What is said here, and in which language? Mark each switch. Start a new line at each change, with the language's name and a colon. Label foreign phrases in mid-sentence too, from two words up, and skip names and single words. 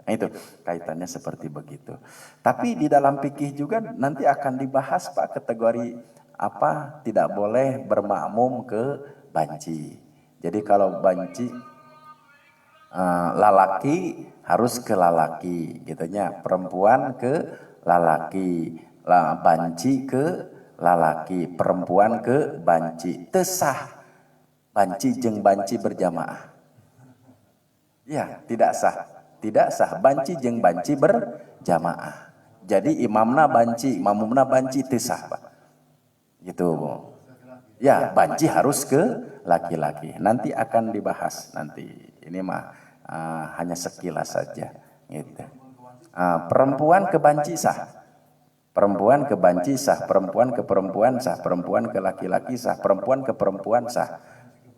Indonesian: Nah itu kaitannya seperti begitu. Tapi di dalam fikih juga nanti akan dibahas Pak kategori apa tidak boleh bermakmum ke banci. Jadi kalau banci lalaki harus ke lalaki, gitunya. Perempuan ke lalaki, banci ke lalaki, perempuan ke banci.
Sundanese: Tesah banci jeung banci berjamaah.
Indonesian: Ya, tidak sah. Tidak sah banci jeung banci berjamaah.
Sundanese: Jadi imamna banci, mamumna banci tesah, Pak.
Indonesian: Gitu. Ya, banci harus ke laki-laki. Nanti akan dibahas nanti. Ini mah hanya sekilas saja gitu. Perempuan ke banci sah. Perempuan ke banci sah, perempuan ke perempuan sah, perempuan ke laki-laki sah, perempuan ke perempuan sah.